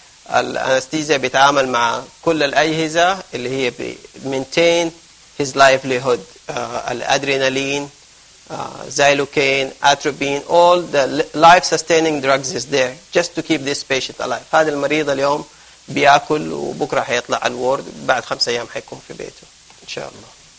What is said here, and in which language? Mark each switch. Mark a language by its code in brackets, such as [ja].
[ar] الأنستيزيا بيتعامل مع كل الأجهزة اللي هي [en] maintain his livelihood. الأدرينالين، Xylocaine, atropine, all the life-sustaining drugs is there just to keep this patient alive. [ar] هذا المريض اليوم بيأكل وبكرة حيطلع على الورد، بعد 5 أيام حيكون في بيته إن شاء الله.